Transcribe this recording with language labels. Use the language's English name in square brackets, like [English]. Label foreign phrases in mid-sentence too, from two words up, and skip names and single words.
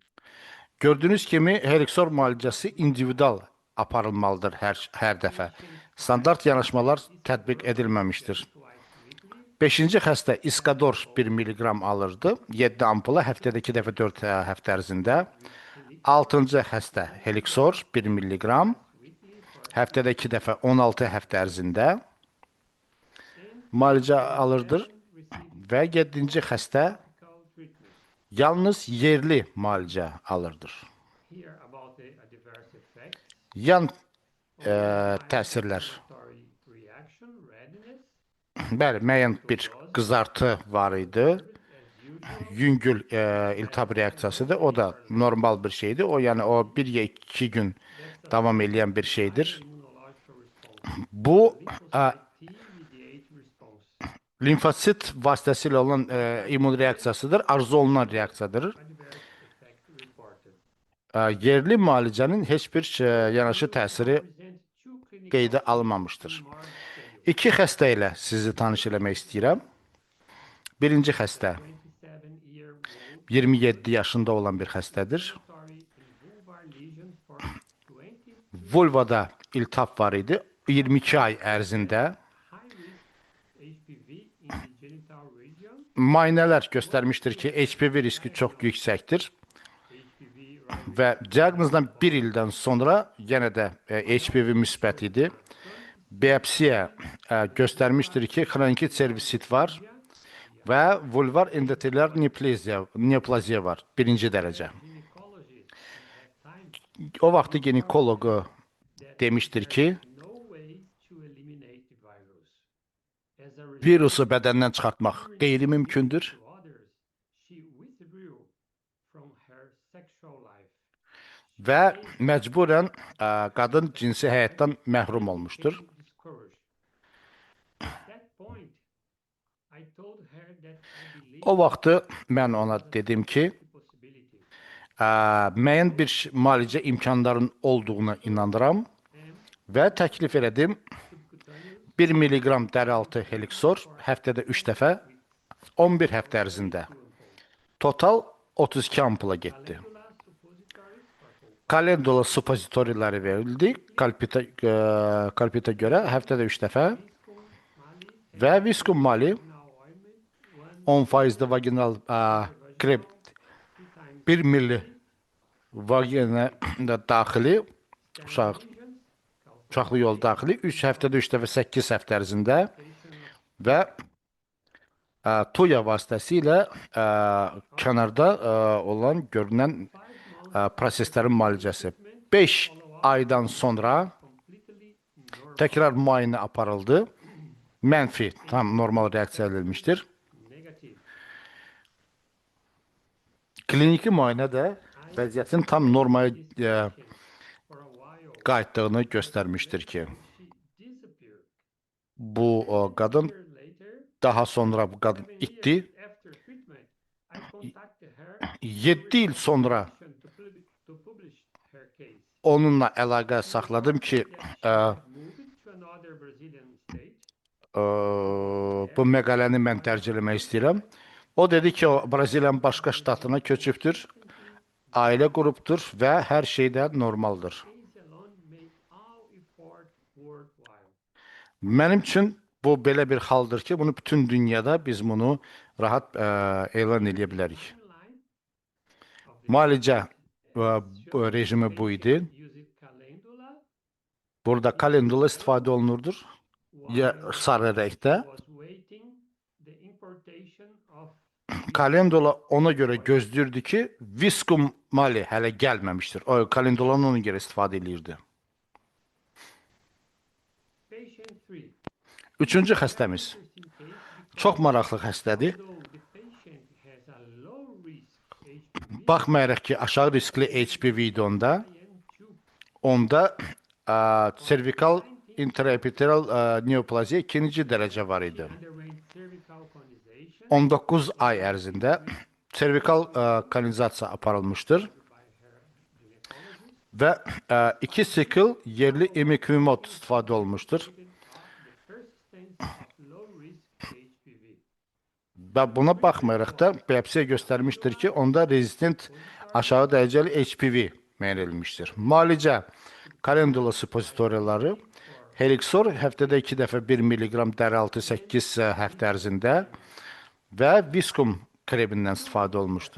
[Azerbaijani] Gördüyünüz kimi Helixor müalicəsi individual aparılmalıdır hər dəfə. Standart yanaşmalar tətbiq edilməmişdir. [English] Twice weekly. [Azerbaijani] 5-ci xəstə Iscador 1 miligram alırdı. 7 ampula həftədə 2 dəfə 4 həftə ərzində. 6-cı xəstə Helixor 1 miligram həftədə 2 dəfə 16 həftə ərzində müalicə alırdı və 7-ci xəstə [English] Medical treatment. [Azerbaijani] yalnız yerli müalicə alırdır. [English] Here about the adverse effects. [Azerbaijani] Yan təsirlər. [English] Story reaction, redness, [Azerbaijani] Bəli, müəyyən bir qızartı var idi. [English] as usual. [Azerbaijani] Yüngül iltihab reaksiyasıdır. O da normal bir şeydir. O yəni o 1 ya 2 gün davam edən bir şeydir. [English] Immunological response. [Azerbaijani] Bu [English] T-mediated response. [Azerbaijani] limfosit vasitəsilə olan immun reaksiyasıdır. Arzu olunan reaksiyadır. [English] Adverse effect reported. [Azerbaijani] Yerli müalicənin heç bir yanaşı təsiri [English] Present two clinical [Azerbaijani] qeydə alınmamışdır. [English] March schedule. [Azerbaijani] 2 xəstə ilə sizi tanış eləmək istəyirəm. Birinci xəstə [English] 27-year-old [Azerbaijani] 27 yaşında olan bir xəstədir. [English] story in vulvar lesion for 20 [Azerbaijani] Vulvada iltihab var idi. 22 ay ərzində [English] high risk HPV in the genital region. [Azerbaijani] müayinələr göstərmişdir ki, HPV riski çox yüksəkdir [English] HPV rise [Azerbaijani] və diaqnozdan 1 ildən sonra yenə də HPV müsbət idi. Biopsiya göstərmişdir ki, xroniki servisit var və vulvar endoteller neoplaziya var, birinci dərəcə. [English] gynecologist at that time [Azerbaijani] O vaxtı ginekologu demişdir ki, [English] no way to eliminate the virus. As a result [Azerbaijani] virusu bədəndən çıxartmaq qeyri-mümkündür [English] to others, she withdrew from her sexual life. [Azerbaijani] və məcburən qadın cinsi həyatdan məhrum olmuşdur. [English] Discouraged. At that point, I told her that I believed [Azerbaijani] O vaxtı mən ona dedim ki, [English] the possibility [Azerbaijani] müəyyən bir müalicə imkanlarının olduğuna inanıram və təklif elədim. [English] subcutaneous [Azerbaijani] 1 miliqram dərialtı Helixor həftədə 3 dəfə 11 həftə ərzində. Total 32 ampula getdi. [English] calendula suppositories for [Azerbaijani] Kalendula supozitoriləri verildi. Kalpita görə həftədə 3 dəfə Mali və Viscum Mali [English] now ointment [Azerbaijani] 10% vaginal krem 1 milli vagina daxili uşaqlı yol daxili 3 həftədə 3 dəfə 8 həftə ərzində və tuya vasitəsilə kənarda olan görünən proseslərin müalicəsi. 5 aydan sonra [English] completely normal [Azerbaijani] təkrar müayinə aparıldı. Mənfi, tam normal reaksiya edilmişdir. [English] negative. [Azerbaijani] Kliniki müayinə də vəziyyətin tam normaya [English] For a while, [Azerbaijani] qayıtdığını göstərmişdir ki, [English] she disappeared. [Azerbaijani] bu qadın [English] A year later, [Azerbaijani] daha sonra bu qadın 7 itdi. [English] years after treatment, I contacted her [Azerbaijani] 7 il sonra [English] to publish her case. [Azerbaijani] onunla əlaqə saxladım ki, [English] Moved to another Brazilian state. [Azerbaijani] bu məqaləni mən dərc eləmək istəyirəm. O dedi ki, o Braziliyanın başqa ştatına köçübdür ailə qrupdur və hər şeydə normaldır. [English] Case alone make all effort worthwhile. [Azerbaijani] Mənim üçün bu belə bir haldır ki, bunu bütün dünyada biz bunu rahat elan edə bilərik. [English] Timeline of the [Azerbaijani] Müalicə [English] treatment [Azerbaijani] bu [English] shows [Azerbaijani] rejimi bu idi. [English] patient used calendula [Azerbaijani] Burada kalendula istifadə olunurdur. Ya [English] while [Azerbaijani] sarı renkdə. [English] was waiting the importation of [Azerbaijani] Kalendula ona görə gözləyirdi ki, Viscum mali hələ gəlməmişdir. O kalendulanı ona görə istifadə edirdi. [English] patient 3. [Azerbaijani] Üçüncü xəstəmiz. [English] Interesting case because [Azerbaijani] Çox maraqlı xəstədir. [English] although the patient has a low risk HPV, [Azerbaijani] Baxmayaraq ki, aşağı riskli HPV idi onda, [English] IN2 [Azerbaijani] onda servikal intraepiteral neoplaziya ikinci dərəcə var idi. [English] underwent cervical conization [Azerbaijani] 19 ay ərzində servikal kanalizasiya aparılmışdır [English] by her gynecologist. [Azerbaijani] və 2 sikl yerli imikvimot istifadə olmuşdur. [English] Even of the persistence of low risk HPV. [Azerbaijani] Və buna baxmayaraq da biopsiya göstərmişdir ki, onda rezistent aşağı dərəcəli HPV müəyyən edilmişdir. Müalicə kalendula supozitoriyaları Helixor həftədə 2 dəfə 1 mg dəraltı 8 həftə ərzində və Viscum kremindən istifadə olmuşdur.